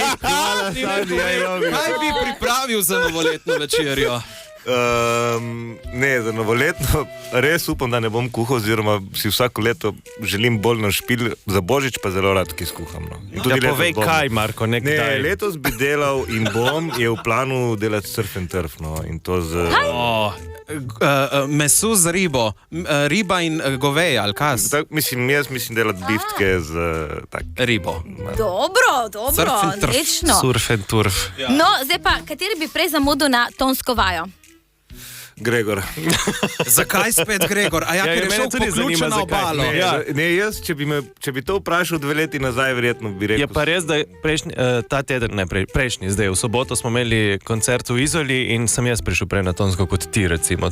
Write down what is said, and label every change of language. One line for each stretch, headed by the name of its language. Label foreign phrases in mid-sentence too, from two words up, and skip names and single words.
Slovenian: Ti mi povej, kaj bi pripravil za novoletno večerjo? Ne, za novoletno res upam, da ne bom kuhal, oziroma si vsako leto želim bolj na špil, za božič pa zelo rad kaj skuham. No. In tudi Ja, letos povej bom. kaj, Marko, Ne, nekdaj. letos bi delal in bom, je v planu delati
English: surf and turf,
Slovenian: no, in to z... Meso z ribo, riba in goveje, ali kaj? Jaz mislim delati biftke z tak. Ribo. Dobro,
English: Surf and turf.
Slovenian: odlično.
English: Surf and turf.
Slovenian: No, zdaj pa, kateri bi prej zamudil na tonsko vajo? Gregor. Zakaj spet Gregor? A ja, Ja, ker je mene šel tudi po ključe zanima, na zakaj. obalo. Ne, Ja. ne, jaz, če bi to vprašal 2 leti nazaj, verjetno bi rekel... Je pa res, da ta teden, ne prejšnji, zdaj v soboto smo imeli koncert v Izoli in sem jaz prišel prej na tonsko kot ti, recimo.